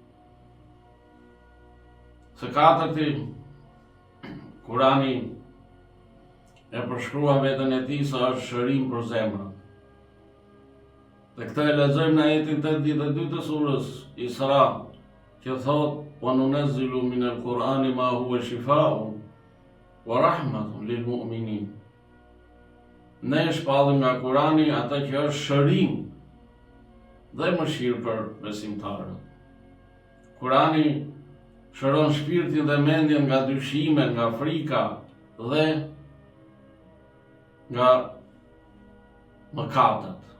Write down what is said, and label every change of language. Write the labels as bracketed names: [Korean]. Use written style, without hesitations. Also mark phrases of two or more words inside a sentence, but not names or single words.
[Albanian] Së katërti, Kurani e përshkruan veten e tij se është shërim për zemrat. Dhe këtë e lexojmë në ajetin 82 të surës Isra, që thot: [Arabic] وننزل من القرآن ما هو شفاء ورحمة للمؤمنين. [Albanian] ne shpallim nga Kurani atë që është shërim dhe mëshirë për besimtarët. Kurani shëron shpirtin dhe mendjen nga dyshime, nga frika dhe nga mëkatet.